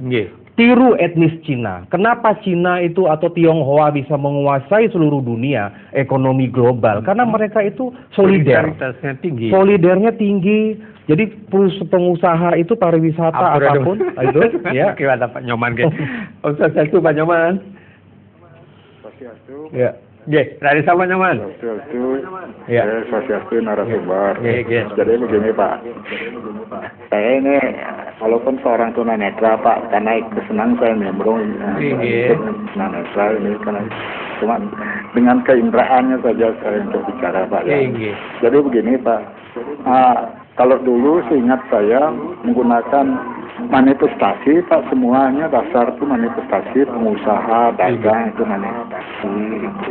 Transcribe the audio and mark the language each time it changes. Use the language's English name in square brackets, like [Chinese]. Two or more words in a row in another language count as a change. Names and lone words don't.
[Indonesian] Tiru etnis Cina. Kenapa Cina itu atau Tionghoa bisa menguasai seluruh dunia ekonomi global? Karena mereka itu solider. Solidaritasnya tinggi. Solidernya tinggi. Jadi pengusaha itu pariwisata apapun itu ya. Gimana Pak Nyoman ke? Satu Pak Nyoman. Swastiastu. Ya. Nggih, dari sama Nyoman. Swastiastu. Ya. Swastiastu narasumber. Nggih. Jadi begini Pak. Saya ini walaupun seorang tunanetra Pak, karena kesenang saya nimbrung tunanetra ini karena cuma dengan keindraannya saja saya untuk bicara Pak ya. Jadi begini Pak. Kalau dulu seingat saya menggunakan manifestasi Pak, semuanya dasar itu manifestasi, pengusaha, dagang itu manifestasi gitu.